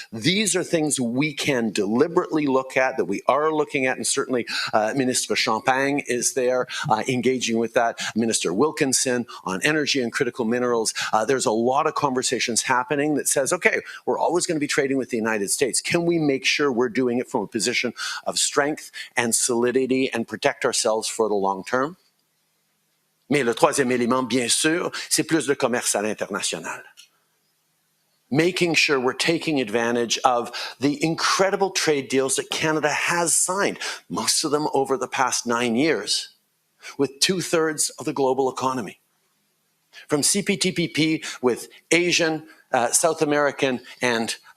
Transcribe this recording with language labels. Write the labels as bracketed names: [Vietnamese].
[English] These are things we can deliberately look at, that we are looking at, and certainly Minister Champagne is there engaging with that, Minister Wilkinson on energy and critical minerals. There's a lot of conversations happening that says, okay, we're always going to be trading with the United States. Can we make sure we're doing it from a position of strength and solidity and protect ourselves for the long term? [French] Mais le troisième élément, bien sûr, c'est plus de commerce à l'international. [English] Making sure we're taking advantage of the incredible trade deals that Canada has signed, most of them over the past 9 years, with 2/3 of the global economy. From CPTPP with Asian, South American, and